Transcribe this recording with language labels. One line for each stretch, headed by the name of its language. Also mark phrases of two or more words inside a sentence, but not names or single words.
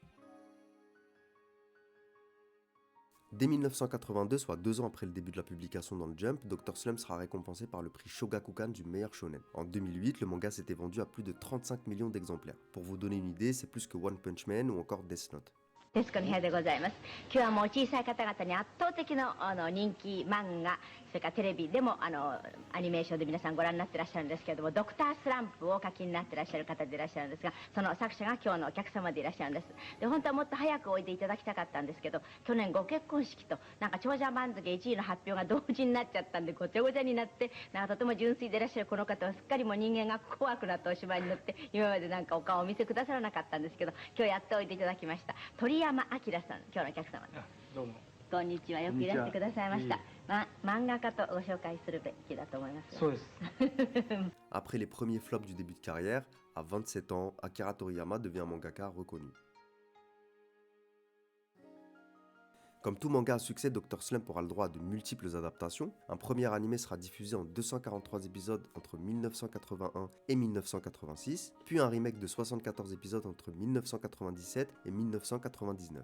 French: Dès 1982, soit 2 ans après le début de la publication dans le Jump, Dr. Slump sera récompensé par le prix Shogakukan du meilleur shonen. En 2008, le manga s'était vendu à plus de 35 millions d'exemplaires. Pour vous donner une idée, c'est plus que One Punch Man ou encore Death Note.
Japanese: 徹子の部屋でございます。今日はもう小さい方々に圧倒的な人気漫画、それからテレビでもアニメーションで皆さんご覧になってらっしゃるんですけれども、ドクタースランプをお書きになってらっしゃる方でいらっしゃるんですが、その作者が今日のお客様でいらっしゃるんです。で、本当はもっと早くおいでいただきたかったんですけど、去年ご結婚式となんか長者番付1位の発表が同時になっちゃったんでごちゃごちゃになって、なんかとても純粋でいらっしゃるこの方はすっかりもう人間が怖くなったお芝居になって、今までなんかお顔をお見せくださらなかったんですけど、今日やっておいていただきました鳥山明さん、今日のお客様です。どうも。こんにちは、よくいらしてくださいました。漫画家とご紹介するべきだと思います。そうです。
French: Après les premiers flops du début de carrière, à 27 ans, Akira Toriyama devient un mangaka reconnu. Comme tout manga à succès, Dr. Slump aura le droit à de multiples adaptations. Un premier animé sera diffusé en 243 épisodes entre 1981 et 1986, puis un remake de 74 épisodes entre 1997 et 1999.